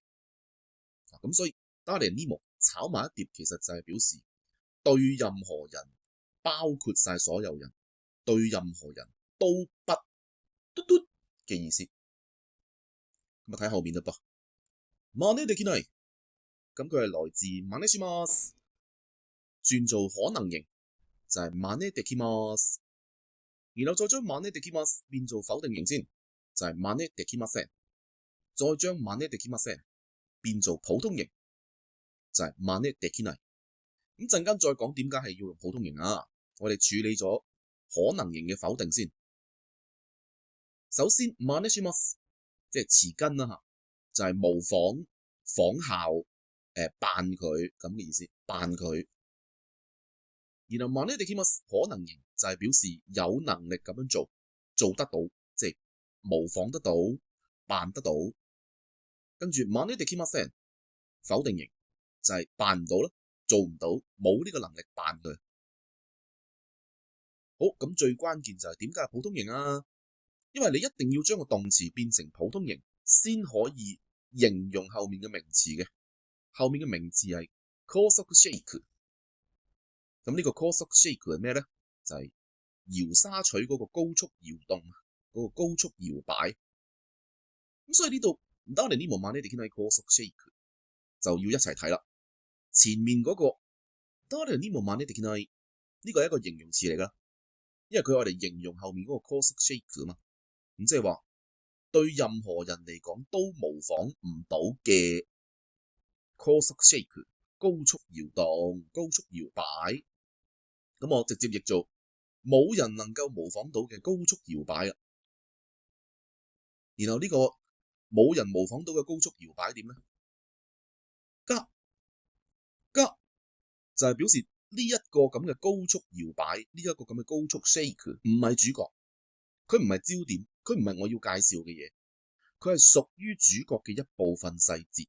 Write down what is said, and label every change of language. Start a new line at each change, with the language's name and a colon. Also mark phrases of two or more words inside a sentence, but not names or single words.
Cantonese: 咁所以
Japanese: 誰にも
Cantonese: 炒埋一碟，其實就係表示對任何人，包括晒所有人，對任何人都不嘟嘟嘅意思。咁啊睇後面啦噃，
Japanese: 真似できない，
Cantonese: 咁佢係來自
Japanese: 真似します，
Cantonese: 轉做可能型就係
Japanese: 真似できます。
Cantonese: 然後再將
Japanese: 真似できます
Cantonese: 變做否定型先，就係
Japanese: 真似できません。
Cantonese: 再將
Japanese: 真似できません
Cantonese: 變做普通型，就係
Japanese: 真似できない。
Cantonese: 咁陣間再講點解係要用普通型啊？我哋處理咗可能型嘅否定先。首先
Japanese: 真似します
Cantonese: 即係詞根啦嚇，就係模仿、仿效、扮佢咁嘅意思，扮佢。然後
Japanese: 真似できます
Cantonese: 可能型就係表示有能力咁樣做，做得到，即係模仿得到、扮得到。跟住
Japanese: 真似できません
Cantonese: 否定型就係扮唔到啦，做唔到，冇呢個能力扮佢。好，咁最關鍵就係點解係普通型啊？因為你一定要將個動詞變成普通型，先可以形容後面嘅名詞嘅。後面嘅名詞係
Japanese: 高速シェイク。
Cantonese: 咁呢個
Japanese: 高速シェイク
Cantonese: 係咩咧？就係搖沙錘嗰個高速搖動，嗰個高速搖擺。咁所以呢度
Japanese: 誰にも真似できない高速シェイク
Cantonese: 就要一齊睇啦。前面嗰個
Japanese: 誰にも真似できない
Cantonese: 呢個係一個形容詞嚟噶，因為佢我哋形容後面嗰個
Japanese: 高速シェイク
Cantonese: 啊嘛。咁即係話對任何人嚟講都模仿唔到嘅
Japanese: 高速シェイク，
Cantonese: 高速搖動、高速搖擺。咁我直接譯做冇人能夠模仿到嘅高速搖擺啊。然後呢個冇人模仿到嘅高速搖擺點咧？加就係表示呢一個咁嘅高速搖擺，呢一個咁嘅高速 shake 唔係主角，佢唔係焦點，佢唔係我要介紹嘅嘢，佢係屬於主角嘅一部分細節。